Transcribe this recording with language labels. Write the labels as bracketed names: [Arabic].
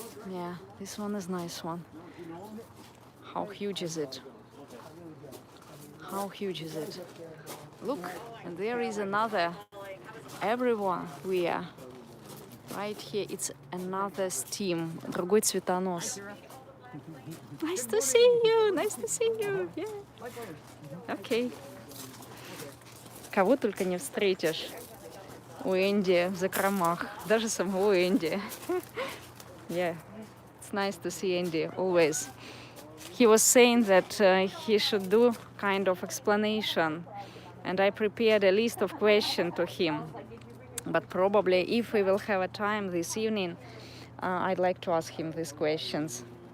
[English] Yeah, this one is nice one. How huge is it? How huge is it? Look, and there is another. Everyone we are. Right here, it's another stem, [Russian] другой цветонос. [English] Nice to see you, nice to see you. Yeah. Okay. [Russian] Кого только не встретишь у Энди в закромах, даже самого Энди. [English] Yeah, it's nice to see Andy always. He was saying that he should do kind of explanation, and I prepared a list of questions to him. But probably if we will have a time this evening, I'd like to ask him these questions.